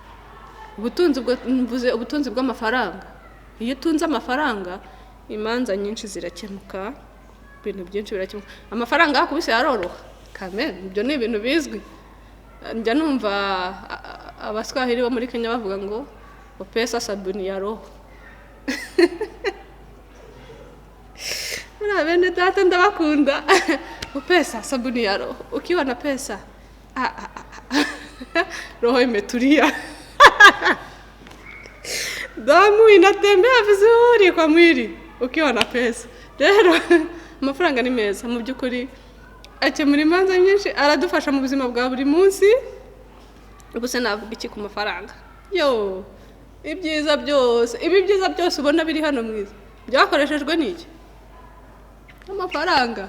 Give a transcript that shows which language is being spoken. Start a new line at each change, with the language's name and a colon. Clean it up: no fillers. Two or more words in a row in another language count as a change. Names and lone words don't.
Kinyarwanda: Ubutunzi bw'amafaranga. Iyo utunze amafaranga, imanza nyinshi zirakemuka, ibintu byinshi birakemuka. Amafaranga yakubise yaroroha. Kamere, ibyo ni ibintu bizwi. Njya numva abaswahili bo muri Kenya bavuga ngo
Swahili: pesa sabuni ya roho.
Kinyarwanda: Bene data ndabakunda.
Swahili: Pesa sabuni ya roho. Ukiwa na pesa roho imetulia. Damu inatembea vizuri kwa mwili ukiwa na pesa.
Kinyarwanda: Rero amafaranga ni meza mu byukuri, akemura imanza nyinshi, aradufasha mu buzima bwa buri munsi. Ubuse navuga iki ku mafaranga? Ibi byiza byose ubona biri hano mwiza byakoreshejwe n'iki? Amafaranga.